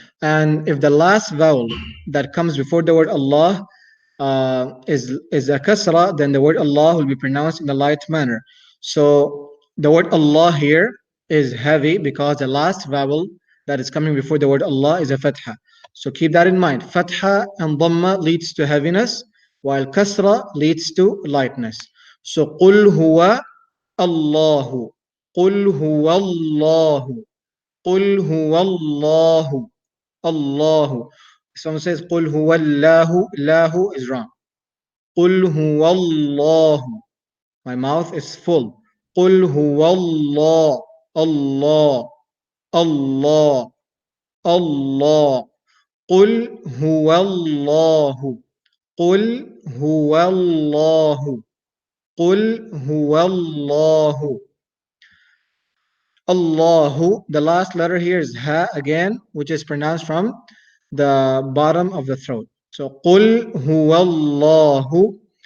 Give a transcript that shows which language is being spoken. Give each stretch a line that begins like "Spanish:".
English: And if the last vowel that comes before the word Allah is a kasra, then the word Allah will be pronounced in a light manner. So the word Allah here is heavy because the last vowel that is coming before the word Allah is a fatha. So keep that in mind. Fatha and dhamma leads to heaviness, while kasra leads to lightness. So
Arabic: قل هو الله. قل هو الله. قل هو الله. الله.
English: Someone says
Arabic: قل هو الله.
English: Lahu is wrong.
Arabic: قل هو الله.
English: My mouth is full.
Arabic: قل هو الله. الله. الله. الله. قل هو الله. قل هو الله. قل هو الله. Allahu.
English: The last letter here is ha again, which is pronounced from the bottom of the throat. So
Arabic: قل هو الله.